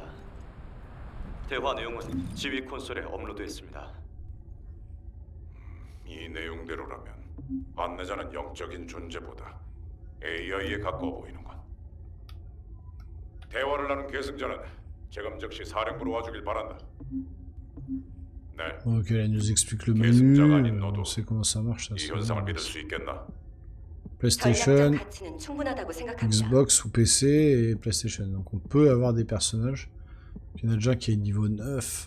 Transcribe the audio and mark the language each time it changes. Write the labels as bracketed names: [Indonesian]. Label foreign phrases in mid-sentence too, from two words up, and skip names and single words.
[Korean] 대화 내용은 지휘 콘솔에 업로드했습니다. 이 내용대로라면 안내자는 영적인 존재보다 AI에 가까워 보이는군. 대화를 나눈 계승자는 지금 즉시 사령부로 와주길 바란다. 네. [French] Ok, là, il nous explique le [Korean] 계승자가 [French] menu. [Korean] 아닌 너도 [French] On sait comment ça marche. Ça, [Korean] 이 [French] c'est [Korean] 현상을 [French] bon. [Korean] 믿을 수 있겠나? [French] PlayStation, [Korean] 전략적 가치는 충분하다고 생각합니다. [French] Xbox ou PC et PlayStation. Donc on peut avoir des personnages. Il y en a déjà qui est niveau 9.